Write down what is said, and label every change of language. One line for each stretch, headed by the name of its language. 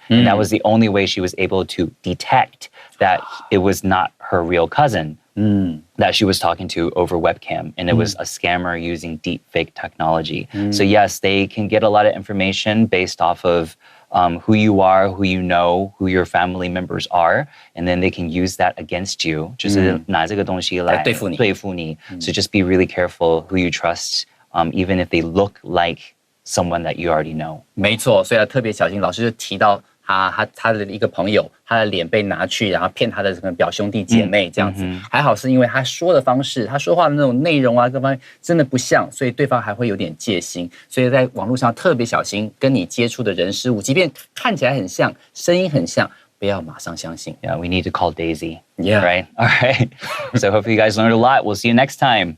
English: And that was the only way she was able to detect that it was not her real cousin that she was talking to over webcam. And it was a scammer using deep fake technology. So yes, they can get a lot of information based off of who you are, who you know, who your family members are, and then they can use that against you.
Chinese: 就是拿这个东西来对付你.
English: So just be really careful who you trust, even if they look like someone that you already know.
Chinese: 没错，所以要特别小心。老师就提到他的一个朋友，他的脸被拿去，然后骗他的什么表兄弟姐妹这样子。还好是因为他说的方式，他说话的那种内容啊，各方面真的不像，所以对方还会有点戒心。所以在网络上特别小心，跟你接触的人事物，即便看起来很像，声音很像，不要马上相信。
English: Yeah, we need to call Daisy. Yeah. Right? All right. So hopefully you guys learned a lot. We'll see you next time.